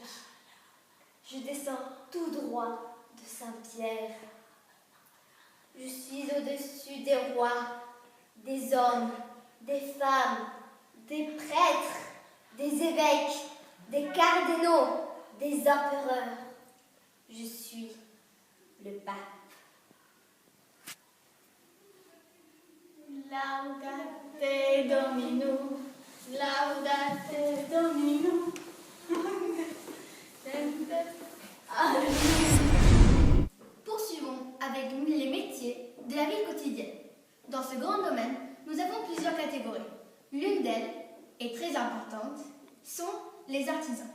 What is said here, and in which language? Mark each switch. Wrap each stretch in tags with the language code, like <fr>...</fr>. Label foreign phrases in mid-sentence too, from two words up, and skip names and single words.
<fr>Je descends tout droit de Saint-Pierre. Je suis au-dessus des rois, des hommes, des femmes, des prêtres, des évêques, des cardinaux, des empereurs. Je suis le pape.</fr> <la>Laudate Domino, laudate Domino.</la> <fr>Poursuivons avec les métiers de la vie quotidienne. Dans ce grand domaine, nous avons plusieurs catégories. L'une d'elles, et très importante, sont les artisans.</fr>